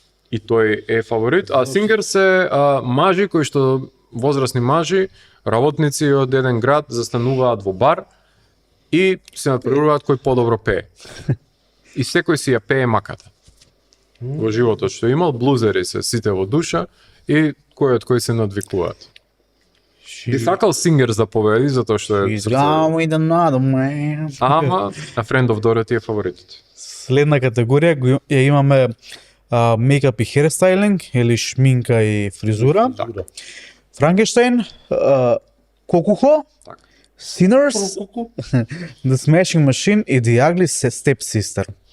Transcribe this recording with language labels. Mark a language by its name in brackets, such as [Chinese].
[Macedonian] И тој е фаворит, а Singers се мажи кои што возрастни мажи, работници од еден град застануваат во бар и се надпреваруваат кој подобро пее. И секој си ја пее маката. Во животот што имал, блузери се сите во душа и кој од кој се надвикуваат. Би сакал Singers да победи затоа што е [English] He's gone with another man. [Macedonian] ама a Friend of Dorothy е фаворитот. Следна категорија ја имаме мейкап и херстайлинг или шминка и фризура. Така. Франкенштейн, Кокухо, Така. Sinners, The Smashing Machine и The Ugly Stepsister.